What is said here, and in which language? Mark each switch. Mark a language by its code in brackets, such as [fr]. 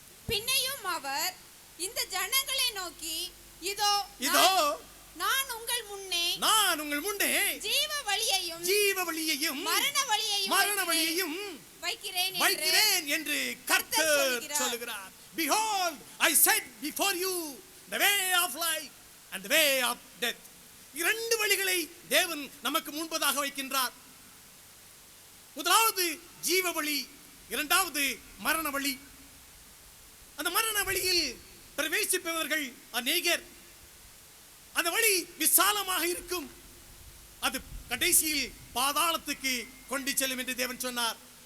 [ta] பின்னையும் அவர் இந்த ஜனங்களை நோக்கி, இதோ இதோ நான் உங்கள் முன்னே ஜீவ வழியையும் மரண வழியையும் வைக்கிறேன் என்று கர்த்தர் சொல்கிறார். [en] Behold, I set before you the way of life and the way of death. [ta] இரண்டு வழிகளை தேவன் நமக்கு முன்பதாக வைக்கின்றார். முதலாவது ஜீவ வழி, இரண்டாவது மரண வழி. அந்த மரண வழியில் பிரவேசிப்பவர்கள் அநேகர். அந்த வழி விசாலமாக இருக்கும், அது கடைசியில் பாதாளத்துக்கு கொண்டு செல்லும் என்று தேவன் சொன்னார்.